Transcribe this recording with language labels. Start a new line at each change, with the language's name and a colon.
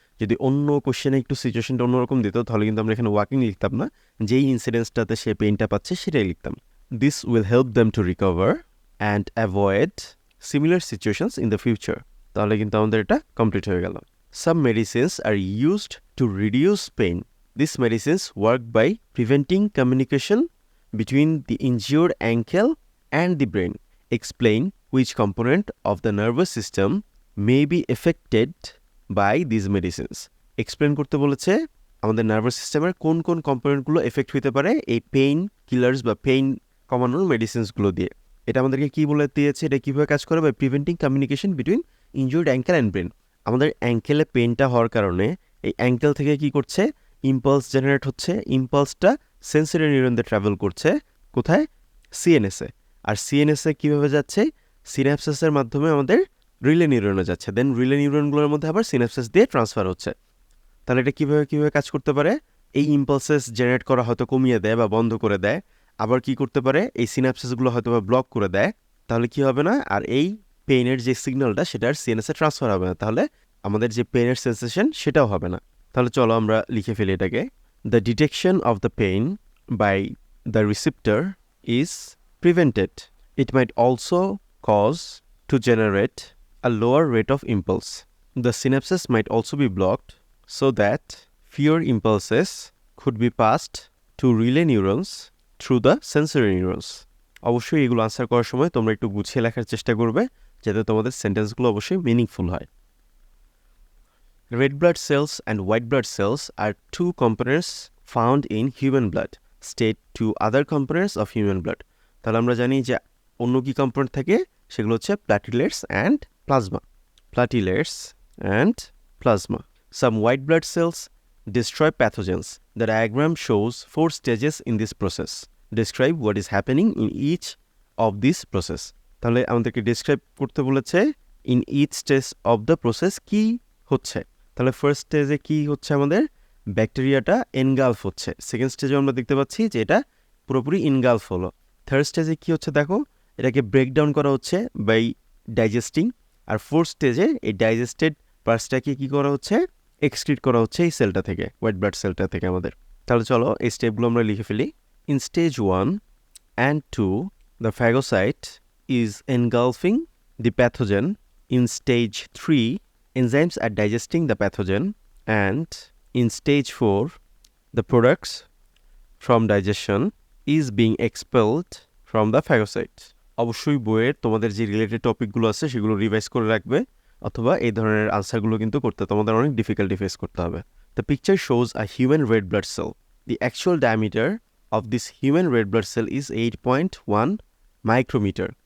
Bangla: যদি অন্য কোশ্চেনে একটু সিচুয়েশনটা অন্যরকম দিত তাহলে কিন্তু আমরা এখানে ওয়াকিং লিখতাম না, যেই ইনসিডেন্সটাতে সে পেইনটা পাচ্ছে সেটাই লিখতাম।
English: This will help them to recover and avoid similar situations in the future.
Bangla: তাহলে কিন্তু আমাদের এটা কমপ্লিট হয়ে গেল।
English: Some medicines are used to reduce pain. This medicines work by preventing communication between the injured ankle and the brain. Explain which component of the nervous system may be affected by these medicines.
Bangla: Explain করতে বলেছে আমাদের nervous সিস্টেমের কোন কোন কম্পোনেন্টগুলো effect হতে পারে এই pain killers বা পেইন কমানোর মেডিসিনসগুলো দিয়ে। এটা আমাদেরকে কি বলে দিয়েছে, এটা কীভাবে কাজ করে?
English: By preventing communication between injured ankle and brain.
Bangla: আমাদের অ্যাঙ্কেলে পেইনটা হওয়ার কারণে এই অ্যাঙ্কেল থেকে কি করছে, ইম্পালস জেনারেট হচ্ছে। ইম্পালসটা সেন্সরি নিউরন দিয়ে ট্রাভেল করছে কোথায়? সিএনএসে। আর সিএনএসে কীভাবে যাচ্ছে? সিনাপসেসের মাধ্যমে আমাদের রিলে নিউরনে যাচ্ছে, দেন রিলে নিউরনগুলোর মধ্যে আবার সিনাপসেস দিয়ে ট্রান্সফার হচ্ছে। তাহলে এটা কীভাবে কাজ করতে পারে? এই ইম্পালসেস জেনারেট করা হয়তো কমিয়ে দেয় বা বন্ধ করে দেয়, আবার কি করতে পারে এই সিনাপসেসগুলো হয়তো বা ব্লক করে দেয়। তাহলে কি হবে না, আর এই পেইনের যে সিগন্যালটা সেটা আর সিএনএসে ট্রান্সফার হবে না, তাহলে আমাদের যে পেইনের সেন্সেশন সেটাও হবে না। তাহলে চলো আমরা লিখে ফেলি এটাকে।
English: The detection of the pain by the receptor is prevented. It might also cause to generate a lower rate of impulse. The synapses might also be blocked so that fewer impulses could be passed to relay neurons through the sensory neurons.
Bangla: অবশ্যই এগুলো answer করার সময় তোমরা একটু গুছিয়ে লেখার চেষ্টা করবে যাতে তোমাদের সেন্টেন্সগুলো অবশ্যই মিনিংফুল হয়।
English: Red blood cells and white blood cells are two components found in human blood. State two other components of human blood.
Bangla: তাহলে আমরা জানি যে অন্য কি কম্পোনেন্ট থাকে, সেগুলো হচ্ছে প্ল্যাটিলেটস and plasma.
English: Platelets and plasma. Some white blood cells destroy pathogens. The diagram shows 4 stages in this process. Describe what is happening in each of this process.
Bangla: তাহলে আমাদেরকে ডিসক্রাইব করতে বলেছে
English: in each stage of the process
Bangla: কি হচ্ছে। তাহলে first স্টেজে কি হচ্ছে, আমাদের ব্যাকটেরিয়াটা এনগালফ হচ্ছে। সেকেন্ড স্টেজে আমরা দেখতে পাচ্ছি যে এটা পুরোপুরি ইনগালফ হলো। থার্ড স্টেজে কি হচ্ছে দেখো, এটাকে ব্রেকডাউন করা হচ্ছে বাই ডাইজেস্টিং। আর ফোর্থ স্টেজে এই ডাইজেস্টেড পার্টসটাকে কি করা হচ্ছে, এক্সক্রিট করা হচ্ছে এই সেলটা থেকে, হোয়াইট ব্লাড সেলটা থেকে আমাদের। তাহলে চলো এই স্টেপগুলো আমরা লিখে ফেলি।
English: In stage 1 and 2 the phagocyte is engulfing the pathogen. In stage 3 enzymes are digesting the pathogen, and in stage 4 the products from digestion is being expelled from the phagocyte.
Bangla: অবশ্যই বইয়ের তোমাদের যে রিলেটেড টপিকগুলো আছে সেগুলো রিভাইজ করে রাখবে, অথবা এই ধরনের আনসারগুলো কিন্তু করতে তোমাদের অনেক ডিফিকাল্টি ফেস করতে হবে।
English: The picture shows a human red blood cell. The actual diameter of this human red blood cell is 8.1 micrometer.